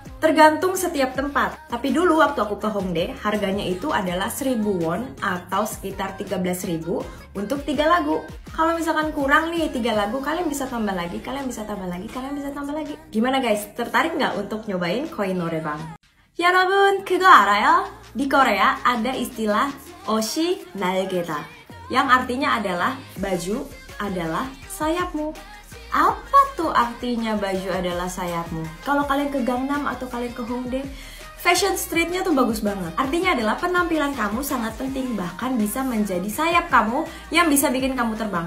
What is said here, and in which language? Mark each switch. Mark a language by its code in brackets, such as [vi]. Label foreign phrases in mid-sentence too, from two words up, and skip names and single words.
[id] Tergantung setiap tempat. Tapi dulu waktu aku ke Hongdae, harganya itu adalah 1000 won atau sekitar 13.000 untuk 3 lagu. Kalau misalkan kurang nih 3 lagu, kalian bisa tambah lagi, kalian bisa tambah lagi, kalian bisa tambah lagi. Gimana guys? Tertarik nggak untuk nyobain koin 노래방? [ko] 여러분, 그거 알아요? [id] Di Korea ada istilah [ko] 옷이 날개다. [id] Yang artinya adalah baju adalah sayapmu. Apa tuh artinya baju adalah sayapmu? Kalau kalian ke Gangnam atau kalian ke Hongdae, [en] fashion streetnya [id] tuh bagus banget. Artinya adalah penampilan kamu sangat penting, bahkan bisa menjadi sayap kamu yang bisa bikin kamu terbang.